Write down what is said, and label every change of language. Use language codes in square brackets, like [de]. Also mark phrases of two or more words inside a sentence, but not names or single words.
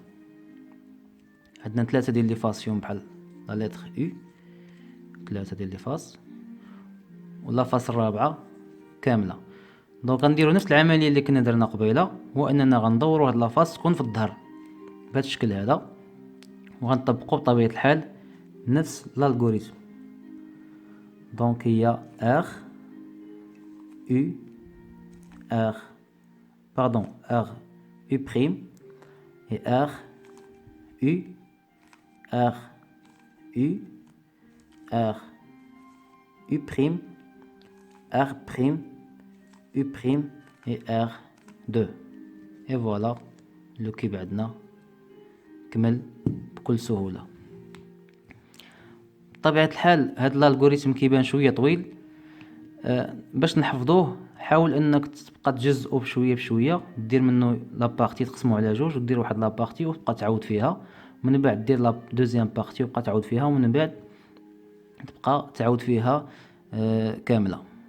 [ar] عندنا ثلاثه ديال [fr] les faces [ar] فيهم بحال [fr] la lettre [ar] او، ثلاثه ديال [fr] les faces, [ar] ولا [fr] face [ar] الرابعه كامله. دونك غنديروا نفس العمليه اللي كنا درنا قبيله، هو اننا غندوروا هاد [fr] la face [ar] تكون في الظهر بهذا الشكل هذا، وغنطبقوا بطبيعه الحال نفس الالغوريثم. دونك هي [fr] R U R pardon R U prime et R U, R, U, R, U prime, R prime, U prime et R2. Et voilà le cube [ar] عندنا كمل بكل سهولة. بطبيعة الحال هاد الالغوريثم كيبان شوية طويل، باش نحفظوه حاول انك تبقى تجزئو بشوية بشوية، دير منه لابارتي تقسمو على جوج ودير واحد لابارتي وتبقى تعاود فيها، من بعد دير [fr] la deuxième partie [ar] وتبقى تعاود فيها، ومن بعد تبقى تعاود فيها كاملة.